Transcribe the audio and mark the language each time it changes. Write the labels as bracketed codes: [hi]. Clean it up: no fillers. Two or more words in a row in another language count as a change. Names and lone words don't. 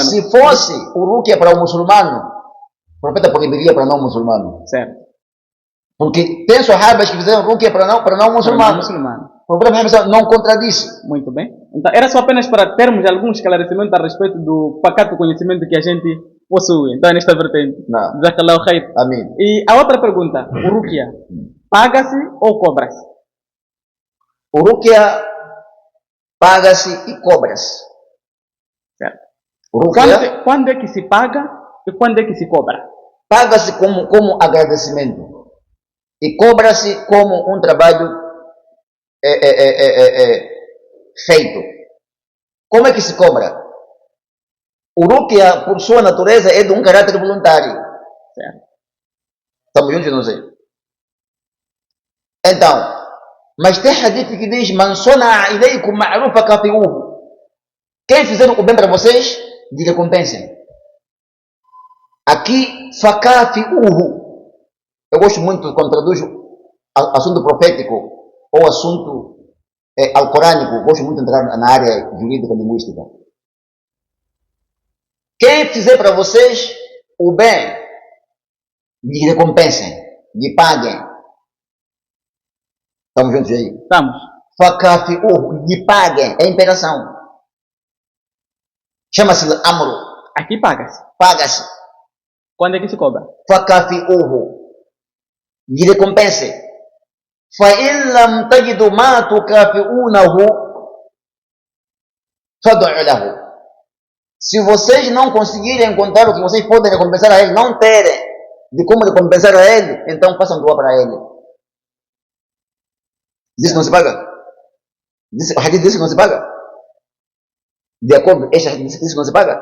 [pt] Se fosse o ruqya para o muçulmano, o profeta proibiria para não muçulmano. Certo. Porque tem sahabas que fizeram ruqya para não muçulmano. O profeta não contradisse. Muito bem. Então, era só apenas para termos alguns esclarecimentos a respeito do pacato conhecimento que a gente possui. Então, nesta vertente. [ar] جزاك الله خير. [pt] Amém. E a outra pergunta, o ruqya, paga-se ou cobra-se? O ruqya paga-se e cobra-se. Certo. O ruqya, quando é que se paga e quando é que se cobra? Paga-se como agradecimento e cobra-se como um trabalho feito. Como é que se cobra? O ruqya, por sua natureza, é de um caráter voluntário. Certo. Estamos juntos, não sei. Então, mas tem hadith que diz: [ar] من صنع إليكم معروفا فكافئوه. [pt] Quem fizer o bem para vocês, lhe recompensem. Aqui, fakafi'uhu. Eu gosto muito quando traduzo assunto profético ou assunto alcorânico. Gosto muito de entrar na área jurídica linguística. Quem fizer para vocês o bem, lhe recompensem, lhe paguem. Estamos juntos aí? Estamos. Fakafi'uhu, lhe paguem, é imperação. Chama-se amro. Aqui paga-se. Paga-se. Quando é que se cobra? Fakafi'uhu, lhe recompense. [ar] فإن لم تجدوا ما تكافئونه فادعوا له. [pt] Se vocês não conseguirem encontrar o que vocês podem recompensar a ele, não terem de como recompensar a ele, então façam doa para ele. Diz que não se paga. O hadith diz que não se paga. De acordo com este hadith diz que não se paga.